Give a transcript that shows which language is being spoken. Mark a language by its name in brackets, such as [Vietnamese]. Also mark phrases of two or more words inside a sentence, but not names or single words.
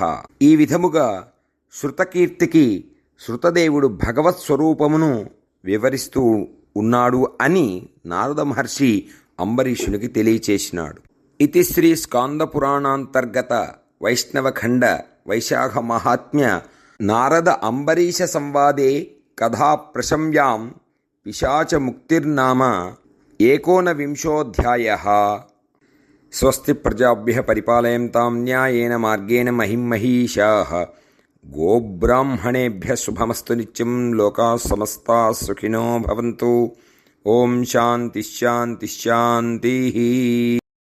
[Telugu] ఈ విధముగా శృతకీర్తికి శృతదేవుడు భగవత్ స్వరూపమును వివరిస్తూ ఉన్నాడు అని నారద మహర్షి అంబరీషునికి తెలియచేసినాడు. [Sanskrit] ఇతి శ్రీ స్కాంద పురాణాంతర్గత వైష్ణవఖండ వైశాఖ మహాత్మ్య నారద అంబరీష సంవాదే కథా ప్రశంయాం పిశాచ ముక్తిర్నామ 19వ. స్వస్తి ప్రజాభ్యః పరిపాలయంతాం న్యాయేన మార్గేణ మహిం మహీషాః. గోబ్రాహ్మణేభ్యः శుభమస్తు నిత్యం. లోకాः సమస్తాः సుఖినో భవంతు. ఓం శాంతి శాంతి శాంతి.